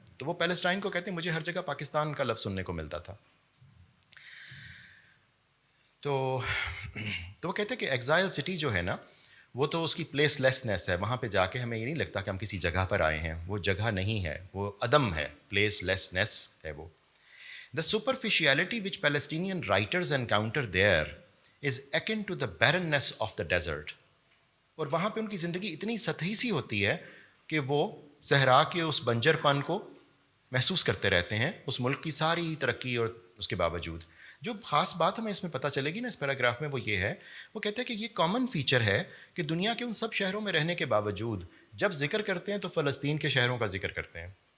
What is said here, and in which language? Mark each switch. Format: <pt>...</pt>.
<ur>تو وہ پیلسٹائن کو کہتے ہیں، مجھے ہر جگہ پاکستان کا لفظ سننے کو ملتا تھا. تو وہ کہتے ہیں کہ ایگزائل سٹی جو ہے نا، وہ تو اس کی پلیس لیسنس ہے. وہاں پہ جا کے ہمیں یہ نہیں لگتا کہ ہم کسی جگہ پر آئے ہیں، وہ جگہ نہیں ہے، وہ عدم ہے، پلیس لیسنس ہے وہ.</ur> <en>The superficiality which Palestinian writers encounter there is akin to the barrenness of the desert.</en> <ur>اور وہاں پہ ان کی زندگی اتنی سطحی سی ہوتی ہے کہ وہ صحرا کے اس بنجر پن کو محسوس کرتے رہتے ہیں، اس ملک کی ساری ترقی اور اس کے باوجود. جو خاص بات ہمیں اس میں پتہ چلے گی نا اس پیراگراف میں، وہ یہ ہے، وہ کہتے ہیں کہ یہ کامن فیچر ہے کہ دنیا کے ان سب شہروں میں رہنے کے باوجود جب ذکر کرتے ہیں تو فلسطین کے شہروں کا ذکر کرتے ہیں.</ur>